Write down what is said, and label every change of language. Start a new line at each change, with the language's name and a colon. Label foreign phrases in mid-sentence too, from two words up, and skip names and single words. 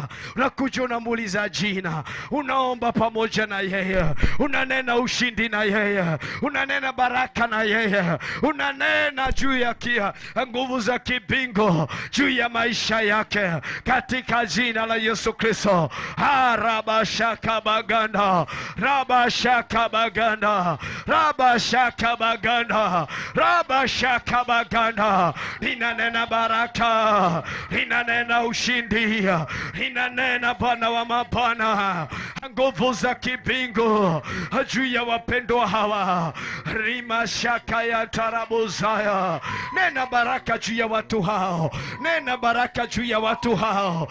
Swahili: Unakuja unamuuliza jina, unaomba pamoja na yeye, unanena ushindi na yeye, unanena baraka na yeye, unanena juu ya nguvu za kibingu juu ya maisha yake katika jina la Yesu Kristo. Rabashaka baganda, rabashaka baganda, rabashaka baganda, rabashaka baganda. Ninanena baraka, ninanena ushindi, ninanena Bwana wa mabwana, nguvu za kibingu juu ya wapendwa hawa. Rimashaka ya tarabuzaya. Nena baraka juu ya watu hao, nena baraka juu ya watu hao.